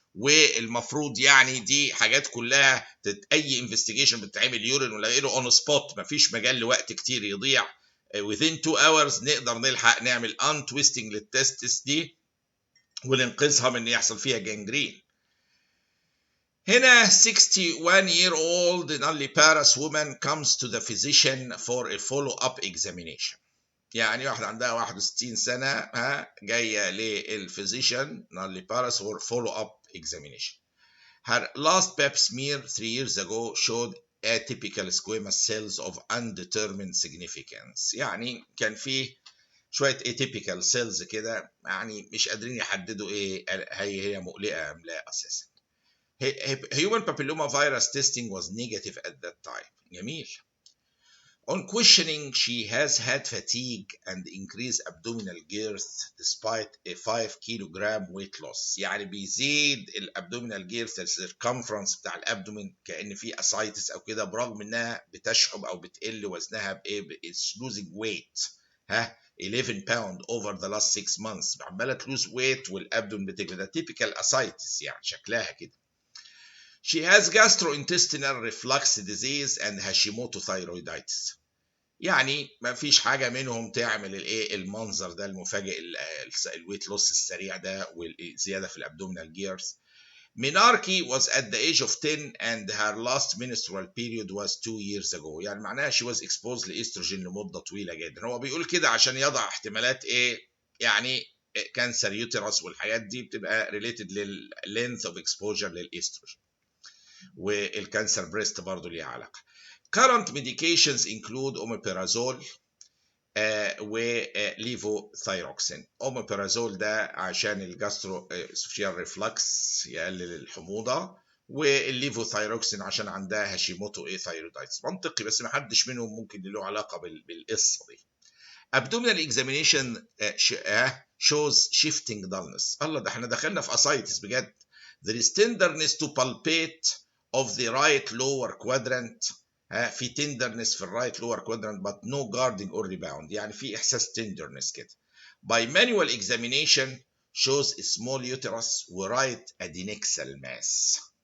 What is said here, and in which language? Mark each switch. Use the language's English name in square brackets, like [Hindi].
[Arabic] والمفروض يعني دي حاجات كلها اي انفستيجيشن بتتعمل يورين ولا غيره اون سبوت، مفيش مجال لوقت كتير يضيع. [English] within 2 hours [Arabic] نقدر نلحق نعمل ان تويستنج للتستس دي وننقذها من ان يحصل فيها جانجرين. [English] هنا 61-year-old nulliparous woman comes to the physician for a follow-up examination. [Arabic] يعني واحدة عندها 61 سنة جاية للفيزيشن nulliparous [English] for follow-up examination. Her last pap smear 3 years ago showed atypical squamous cells of undetermined significance. [Arabic] يعني كان فيه شوية atypical cells كده، يعني مش قادرين يحددوا ايه هي مقلقة ام لا اساسا. [English] Human papilloma virus testing was negative at that time. [Arabic] جميل. [English] On questioning, she has had fatigue and increased abdominal girth despite a 5 kilogram weight loss. [Arabic] يعني بيزيد الابدومينال girth السيركمفرنس بتاع الابدومين كأن في اسايتس او كده، برغم انها بتشحب او بتقل وزنها بايه، [English] it's losing weight 11 pound over the last 6 months، [Arabic] عماله تلوز ويت والابدومين بتكبر. ده typical ascites يعني شكلها كده. [English] She has gastrointestinal reflux disease and Hashimoto thyroiditis. [Arabic] يعني ما فيش حاجة منهم تعمل الايه المنظر ده المفاجئ، الويت لوس السريع ده والزيادة في الابدومينال جيرز. [English] Minarki was at the age of 10 and her last menstrual period was 2 years ago. [Arabic] يعني معناها [English] she was exposed [Arabic] لاستروجين لمدة طويلة جدا. هو بيقول كده عشان يضع احتمالات ايه، يعني كانسر يوترس والحاجات دي بتبقى related لللينث اوف exposure للاستروجين. والكانسر بريست برضه ليها علاقة. [English] Current medications include omeprazole وليفوثايروكسين. [Arabic] اوميبرازول ده عشان الجاسترو اسوفيال ريفلكس يقلل الحموضه، والليفوثايروكسين عشان عندها هاشيموتو ثايرويدايتس. منطقي، بس ما حدش منهم ممكن له علاقه بالقصه دي. [English] abdominal examination shows shifting dullness. [Arabic] الله، ده احنا دخلنا في ascites بجد. [English] There is tenderness to palpate of the right lower quadrant. في tenderness [Arabic] في الرايت [English] lower quadrant but no guarding or rebound. [Arabic] يعني في إحساس [English] tenderness [Arabic] كده. [English] By manual examination shows a small uterus و right adnexal mass.